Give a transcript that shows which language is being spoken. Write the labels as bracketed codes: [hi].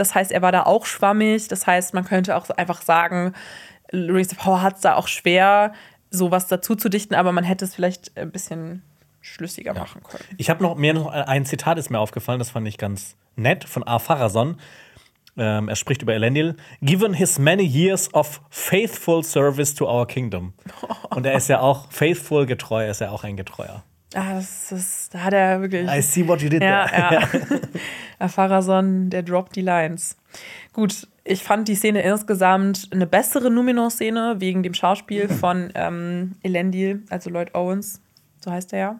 [de] Das heißt, er war da auch schwammig. Das heißt, man könnte auch einfach sagen, Rings of Power hat es da auch schwer, sowas dazu zu dichten. Aber man hätte es vielleicht ein bisschen schlüssiger machen können. Ich habe noch mehr, ein Zitat ist mir aufgefallen, das fand ich ganz nett, von A. Farrazon. Er spricht über Elendil. [en] Given his many years of faithful service to our kingdom. [de] Und er ist ja auch faithful, getreu, ist ja auch ein Getreuer. Ah, da hat er wirklich. [en] I see what you did there. [de] Ja. Herr Farrazon, der droppt die Lines. Gut, ich fand die Szene insgesamt eine bessere Numenor-Szene wegen dem Schauspiel von Elendil, also Lloyd Owens, so heißt er ja.